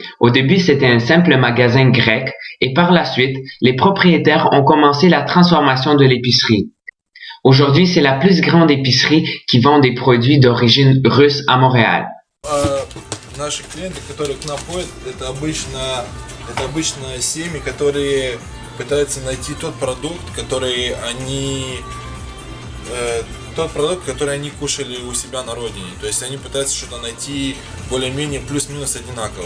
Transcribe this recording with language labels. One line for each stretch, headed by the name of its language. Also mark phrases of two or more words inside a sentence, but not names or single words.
French: Au début, c'était un simple magasin grec et par la suite, les propriétaires ont commencé la transformation de l'épicerie. Aujourd'hui, c'est la plus grande épicerie qui vend des produits d'origine russe à Montréal.
Russian: Наши клиенты, которые к нам ходят, это обычно семьи, которые пытаются найти тот продукт, который они кушали у себя на родине. То есть они пытаются что-то найти более-менее плюс-минус одинаковое.